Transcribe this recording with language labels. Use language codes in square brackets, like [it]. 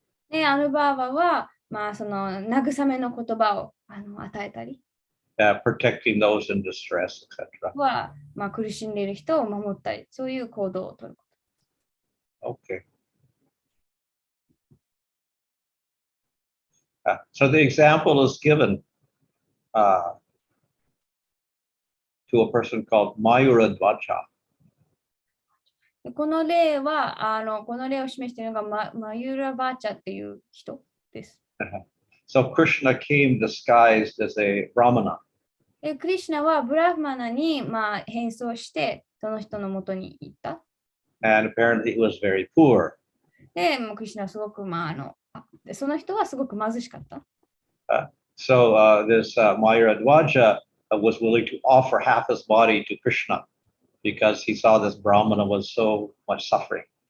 [ja] で、アヌバーバは、その慰めの言葉を与えたり。 [en] Protecting those in distress, etc. [ja] は、苦しんでいる人を守ったり、そういう行動をとること。 [en] Okay. So the example is given to a person called Mayuradvaja. [ja] この例を示しているのがマユラバーチャっていう人です。 [en] So Krishna came disguised as a Brahmana. [ja] クリシュナはブラフマナに、まあ、変装して、その人のもとに行った。 [en] And apparently he was very poor. [ja] で、もうクリシュナはすごく、まあ、その人はすごく貧しかった。 [en] So this Mayuradhwaja was willing to offer half his body to Krishna because he saw this Brahmana was so much suffering.